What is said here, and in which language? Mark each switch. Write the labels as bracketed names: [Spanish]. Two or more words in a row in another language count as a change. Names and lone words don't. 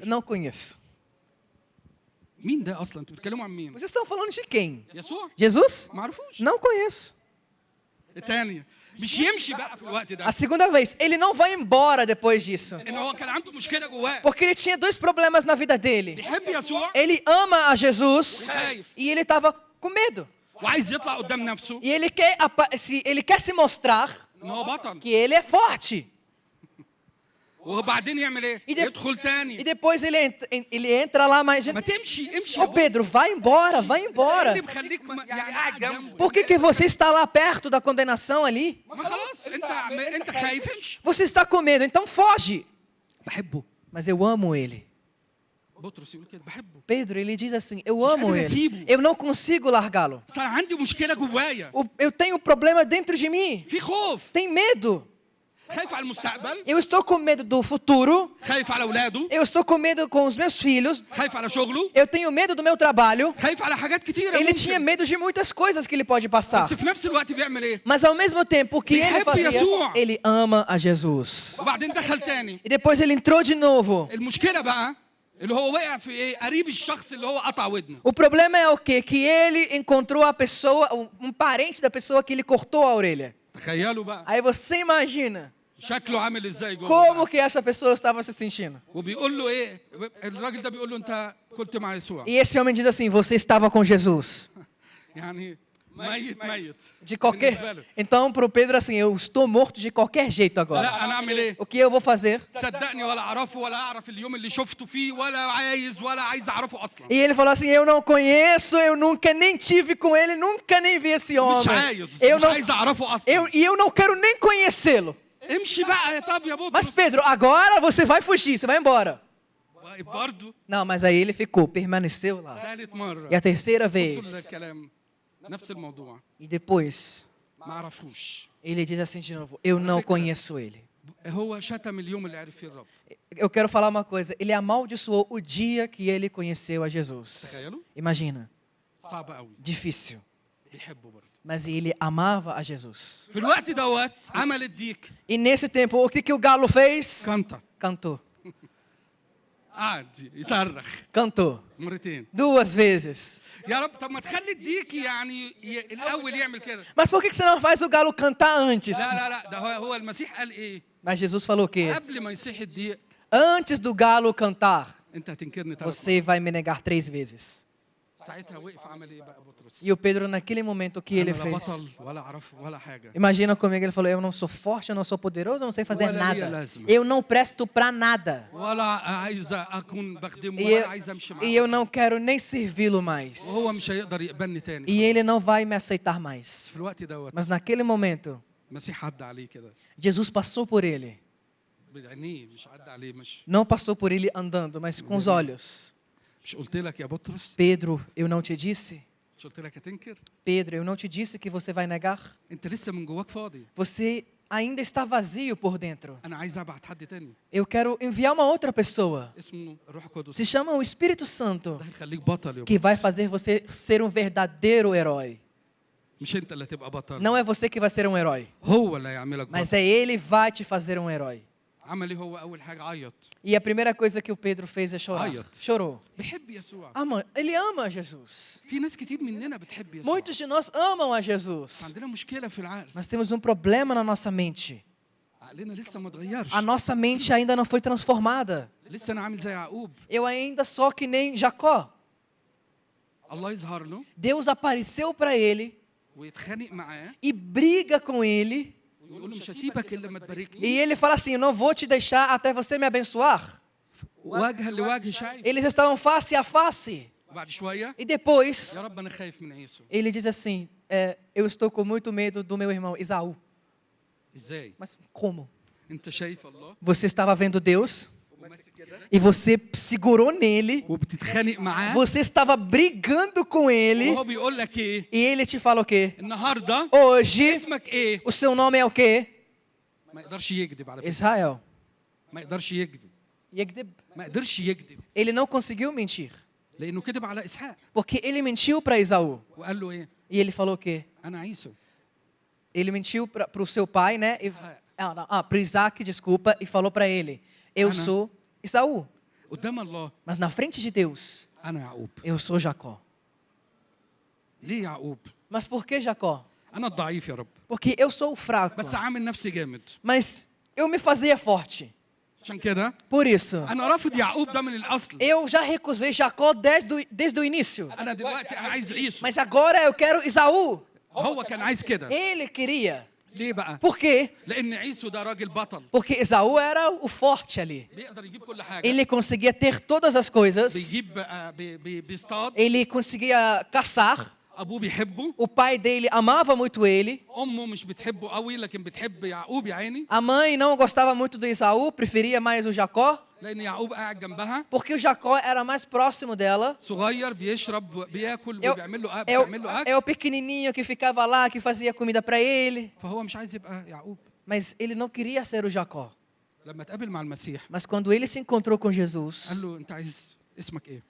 [Portuguese] Não conheço. [Arabic] مين ده اصلا انتوا بتتكلموا عن مين [Portuguese] Vocês estão falando de quem? [Arabic] يسوع [Portuguese] Jesus? [Arabic] ما عرفوش [Portuguese] Não conheço. [Arabic] الثانيه مش يمشي بقى في الوقت ده [Portuguese] A segunda vez, ele não vai embora depois disso. [Arabic] ان هو كان عنده مشكله جواه [Portuguese] Porque ele tinha dois problemas na vida dele. [Arabic] بيحب يسوع [Portuguese] Ele ama a Jesus [Arabic] خايف [Portuguese] e ele estava com medo. [Arabic] وعايز يطلع قدام نفسه [Portuguese] E ele quer se mostrar [Arabic] ان هو بطل [Portuguese] que ele é forte. [Arabic] وبعدين يعمل ايه [Portuguese] E [Arabic] يدخل تاني [Portuguese] depois ele entra lá mais. [Arabic] ما تمشي امشي [Portuguese] Ô Pedro, vai embora, vai embora. [Arabic] اللي مخليك يعني قاعد جنبه [Portuguese] Por que você está lá perto da condenação ali? [Arabic] ما خلاص انت خايف امشي [Portuguese] Você está com medo, então foge. [Arabic] بحبه [Portuguese] Mas eu amo ele. [Arabic] بطرس يقول كده بحبه [Portuguese] Pedro, ele diz assim: eu amo [Arabic] قادر [Portuguese] ele. [Arabic] أسيبه. [Portuguese] Eu não consigo largá-lo. [Arabic] صار عندي مشكله جوايا [Portuguese] Eu tenho um problema dentro de mim. [Arabic] في خوف [Portuguese] Tem medo. [Arabic] خايف على المستقبل [Portuguese] Eu estou com medo do futuro. [Arabic] خايف على اولاده [Portuguese] Eu estou com medo com os meus filhos. [Arabic] خايف على شغله [Portuguese] Eu tenho medo do meu trabalho. [Arabic] خايف على حاجات كتيره [Portuguese] Ele tinha [Arabic] ممكن. [Portuguese] medo de muitas coisas que ele pode passar. [Arabic] بس في نفس الوقت بيعمل ايه [Portuguese] Mas ao mesmo tempo, o que ele [Arabic] بيحب [Portuguese] fazia, [Arabic] يسوع. [Portuguese] ele ama a Jesus. [Arabic] وبعدين دخل تاني [Portuguese] E depois ele entrou de novo. [Arabic] المشكله بقى اللي هو وقع في ايه قريب الشخص اللي هو قطع ودنه [Portuguese] O problema é o quê? Que ele encontrou a pessoa, um parente da pessoa que ele cortou a orelha. [Arabic] تخيلوا بقى [Portuguese] Aí você imagina [Arabic] شكله عامل ازاي جوه [Portuguese] como [Arabic] بقى. [Portuguese] que essa pessoa estava se sentindo. [Arabic] وبيقول له ايه الراجل ده بيقول له انت كنت مع يسوع [Portuguese] E esse homem diz assim: você estava com Jesus. [Arabic] يعني ميت ميت [Portuguese] De [Arabic] بالنسبة [Portuguese] qualquer. [Arabic] له. [Portuguese] Então, para o Pedro, assim: eu estou morto de qualquer jeito agora. [Arabic] لا انا اعمل ايه [Portuguese] O que eu vou fazer? [Arabic] صدقني ولا اعرفه ولا اعرف اليوم اللي شفته فيه ولا عايز اعرفه اصلا [Portuguese] E ele falou assim: eu não conheço, eu nunca nem tive com ele, nunca nem vi esse [Arabic] مش [Portuguese] homem. [Arabic] عايز [Portuguese] Eu [Arabic] مش [Portuguese] não, [Arabic] عايز اعرفه اصلا [Portuguese] e eu não quero nem conhecê-lo. [Arabic] امشي بقى يا طب يا [Portuguese] Mas [Arabic] بطرس [Portuguese] Pedro, agora você vai fugir, você vai embora. [Arabic] برضه [Portuguese] Não, mas aí ele ficou, permaneceu lá. [Arabic] ثالث مره [Portuguese] E a terceira [Arabic] بصوا لده [Portuguese] vez, [Arabic] الكلام نفس الموضوع [Portuguese] e depois, [Arabic] ما عرفوش [Portuguese] ele diz assim de novo: eu não conheço ele. [Arabic] هو شتم اليوم اللي عرف فيه الرب [Portuguese] Eu quero falar uma coisa: ele amaldiçoou o dia que ele conheceu a Jesus. [Arabic] تخيلوا [Portuguese] Imagina, [Arabic] صعب قوي [Portuguese] difícil. [Arabic] بيحبه برضه [Portuguese] Mas ele amava a Jesus. [Arabic] في الوقت دوت عمل الديك [Portuguese] E nesse tempo, o que o galo fez? [Arabic] كنطة [Portuguese] Cantou. [Arabic] قعد يصرخ [Portuguese] Cantou. [Arabic] مرتين [Portuguese] 2 vezes. [Arabic] يا رب طب ما تخلي الديك يعني الاول يعمل كده [Portuguese] Mas por que você não faz o galo cantar antes? [Arabic] لا ده هو المسيح قال ايه [Portuguese] Mas Jesus falou o quê? [Arabic] قبل ما يصيح الديك [Portuguese] Antes do galo cantar, [Arabic] انت هتنكرني 3 [Portuguese] você vai me negar 3 vezes. [Arabic] ساعتها وقف عمل ايه بقى بطرس [Portuguese] E o Pedro, naquele momento, o que ele [Arabic] أنا لا [Portuguese] fez? [Arabic] بطل ولا اعرف ولا حاجه [Portuguese] Imagina comigo, ele falou: eu não sou forte, eu não sou poderoso, eu não sei fazer Olha ali a nada. lástima. Eu não presto pra nada. [Arabic] ولا عايز اكون بخدمه [Portuguese] E [Arabic] ولا [Portuguese] eu, [Arabic] عايز امشي [Portuguese] e [Arabic] معاه [Portuguese] eu não quero nem servi-lo mais. [Arabic] وهو مش هيقدر يقبلني تاني [Portuguese] E ele não vai me aceitar mais. [Arabic] في الوقت دوت [Portuguese] Mas naquele momento, [Arabic] المسيح عدى عليه كده [Portuguese] Jesus passou por ele. [Arabic] بعينيه مش عدى عليه مش [Portuguese] Não passou por ele andando, mas com os olhos. [Arabic] مش قلت لك يا بطرس [Portuguese] Pedro, eu não te disse? [Arabic] مش قلت لك هتنكر [Portuguese] Pedro, eu não te disse que você vai negar? [Arabic] انت لسه من جواك فاضي [Portuguese] Você ainda está vazio por dentro. [Arabic] انا عايز ابعت حد تاني [Portuguese] Eu quero enviar uma outra pessoa. [Arabic] اسمه الروح القدس. [Portuguese] Se chama o Espírito Santo, [Arabic] ده هيخليك بطل يا [Portuguese] que vai fazer você ser um verdadeiro herói. [Arabic] مش انت اللي هتبقى بطل. [Portuguese] Não é você que vai ser um herói, [Arabic] هو اللي هيعملك [Portuguese] mas [Arabic] بطل. [Portuguese] é ele vai te fazer um herói. [Arabic] عمل ايه هو اول حاجه؟ عيط. [Portuguese] E a primeira coisa que o Pedro fez é chorar. [Arabic] Ayat. [Portuguese] Chorou. [Arabic] بيحب يسوع. [Portuguese] Ele ama Jesus. [Arabic] في ناس كتير مننا بتحب يسوع. [Portuguese] Muitos de nós amam a Jesus. [Arabic] عندنا مشكله في العقل. [Portuguese] Mas temos um problema na nossa mente. [Arabic] عقلنا لسه ما اتغيرش. [Portuguese] A nossa mente ainda não foi transformada. [Arabic] لسه انا عامل زي يعقوب. [Portuguese] Eu ainda sou que nem Jacó. [Arabic] الله يظهر له [Portuguese] Deus apareceu para ele [Arabic] ويتخانق معاه [Portuguese] e briga com ele. [Arabic] ويقول له مش هسيبك الا لما تباركني. [Portuguese] E ele fala assim: eu não vou te deixar até você me abençoar. [Arabic] وجها لوجه شايف. [Portuguese] Eles estavam face a face. [Arabic] وبعد شويه [Portuguese] E depois, [Arabic] يا رب انا خايف من عيسو. [Portuguese] ele diz assim: eu estou com muito medo do meu irmão Esaú. [Arabic] ازاي؟ [Portuguese] Mas como? [Arabic] انت شايف الله [Portuguese] Você estava vendo Deus [Arabic] وماسك كده [Portuguese] e você segurou nele. [Arabic] وبتتخانق معاه [Portuguese] Você estava brigando com ele. [Arabic] وهو بيقول لك ايه؟ [Portuguese] E ele te fala o quê? [Arabic] النهارده [Portuguese] Hoje, [Arabic] اسمك ايه؟ [Portuguese] o seu nome é o quê? [Arabic] ما يقدرش يكذب على فكره. [Portuguese] Israel. [Arabic] ما يقدرش يكذب. Yegdeb. ما قدرش يكذب [Portuguese] Ele não conseguiu mentir. [Arabic] لانه كذب على اسحاق [Portuguese] Porque ele mentiu para Esaú. [Arabic] وقال له ايه؟ [Portuguese] E ele falou o quê? [Arabic] انا عيسو. [Portuguese] Ele mentiu para o seu pai, né? Para Isaac, desculpa, e falou para ele: eu [Arabic] Ana. [Portuguese] sou Esaú. [Arabic] قدام الله [Portuguese] Mas na frente de Deus, [Arabic] انا يعقوب. [Portuguese] eu sou Jacó. [Arabic] ليه يعقوب؟ [Portuguese] Mas por que Jacó? [Arabic] انا الضعيف يا رب. [Portuguese] Porque eu sou o fraco. [Arabic] بس عامل نفسي جامد. [Portuguese] Mas eu me fazia forte. [Arabic] عشان كده [Portuguese] Por isso, [Arabic] انا رافض يعقوب ده من الاصل. [Portuguese] eu já recusei Jacó desde o início. [Arabic] انا دلوقتي انا عايز عيسو. [Portuguese] Mas agora eu quero Esaú. [Arabic] هو كان عايز كده. [Portuguese] Ele queria. [Arabic] ليه بقى؟ [Portuguese] Por quê? [Arabic] لان عيسو ده راجل بطل. [Portuguese] Porque Esaú era o forte ali. [Arabic] بيقدر يجيب كل حاجه. [Portuguese] Ele conseguia ter todas as coisas. [Arabic] بيجيب بيصطاد. [Portuguese] Ele conseguia caçar. [Arabic] ابوه بيحبه. [Portuguese] O pai dele amava muito ele. [Arabic] امه مش بتحبه قوي لكن بتحب يعقوب يا عيني. [Portuguese] A mãe não gostava muito do Esaú, preferia mais o Jacó. [Arabic] لان يعقوب قاعد جنبها. [Portuguese] Porque o Jacó era mais próximo dela. [Arabic] صغير بيشرب بياكل [Portuguese] É o, [Arabic] وبيعمل له [Portuguese] é o- [Arabic] بيعمل له اكل. [Portuguese] é o pequenininho que ficava lá, que fazia comida para ele. [Arabic] فهو مش عايز يبقى يعقوب. [Portuguese] Mas ele não queria ser o Jacó. [Arabic] لما اتقابل مع المسيح [Portuguese] Mas quando ele se encontrou com Jesus, [Arabic] قال له انت عايز اسمك ايه؟